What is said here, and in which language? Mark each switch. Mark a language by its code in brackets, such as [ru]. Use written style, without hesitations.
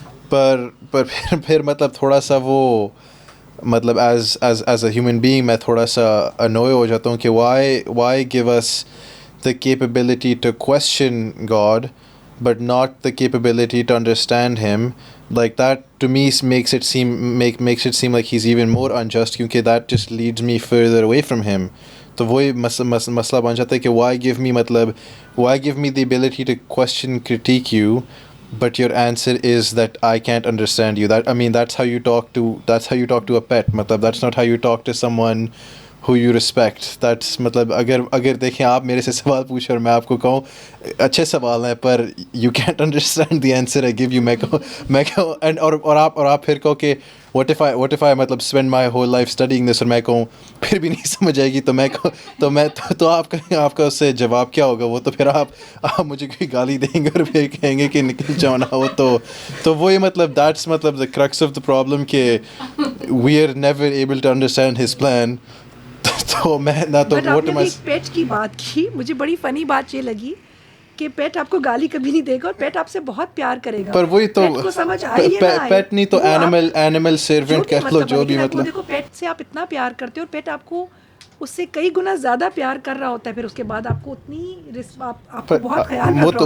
[ur] پر پھر مطلب تھوڑا سا وہ مطلب [en] as a human being [ur] میں تھوڑا سا [en] annoy [ur] ہو جاتا ہوں کہ [en] Why give us the capability to question God but not the capability to understand him. Like that to me makes it seem like he's even more unjust, [ur] کیونکہ [en] that just leads me further away from him. [ur] تو وہی مسئلہ بن جاتا ہے کہ [en] why give me the ability to question, critique you, but your answer is that I can't understand you. That's how you talk to a pet. [ur] مطلب [en] that's not how you talk to someone who you respect. [ur] That's مطلب اگر دیکھیں آپ میرے سے سوال پوچھیں اور میں آپ کو کہوں اچھے سوال ہیں پر [en] you can't understand the answer I give you, [ur] میں کہوں اور آپ پھر کہو کہ [en] what if I [ur] مطلب [en] spend my whole life studying this, [ur] اور میں کہوں پھر بھی نہیں سمجھ آئے گی, تو آپ کا اس سے جواب کیا ہوگا؟ وہ تو پھر آپ مجھے کوئی گالی دیں گے اور پھر کہیں گے کہ نکل جاؤ نا. وہ تو وہی مطلب [en] that's مطلب the crux of the problem [ur] کہ [en] we are never able to understand his plan. [ur] تو میں نہ تو آپ نے ایک پیٹ کی بات کی, مجھے بڑی فنی بات یہ لگی کہ پیٹ آپ کو گالی کبھی نہیں دے گا اور پیٹ آپ سے بہت پیار کرے گا. پر وہی تو پیٹ نہیں تو اینیمل سرونٹ کہہ لو جو بھی مطلب. دیکھو پیٹ سے آپ اتنا پیار کرتے ہو اور پیٹ آپ کو اس سے کئی گنا زیادہ پیار کر رہا ہوتا ہے, پھر اس کے بعد آپ کو اتنی آپ کو بہت خیال رکھ رہا ہوتا ہے.